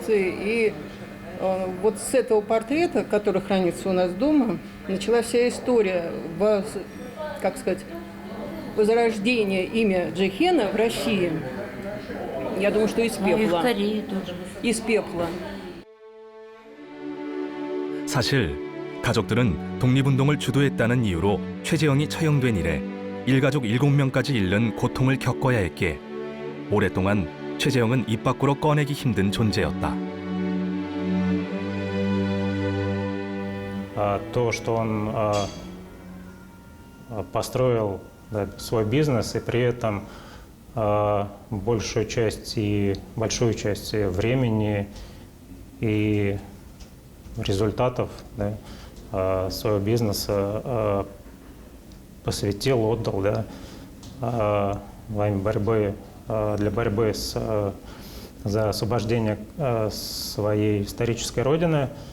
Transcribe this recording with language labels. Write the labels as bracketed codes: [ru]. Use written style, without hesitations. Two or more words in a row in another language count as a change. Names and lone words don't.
[ru] И вот с этого портрета, который хранится у нас дома, началась вся история, как сказать, возрождения имя Джихена в России. Я думаю, что из пепла. И в Корее тоже. Из пепла. [ko] 사실 가족들은 독립운동을 주도했다는 이유로 최재형이 처형된 이래 일가족 7명까지 잃는 고통을 겪어야 했기에 오랫동안 최재형은 입 밖으로 꺼내기 힘든 존재였다. [ru] То, что он построил свой бизнес и при этом большую часть времени и результатов своего бизнеса посвятил, отдал во имя борьбы для борьбы за освобождение своей исторической родины.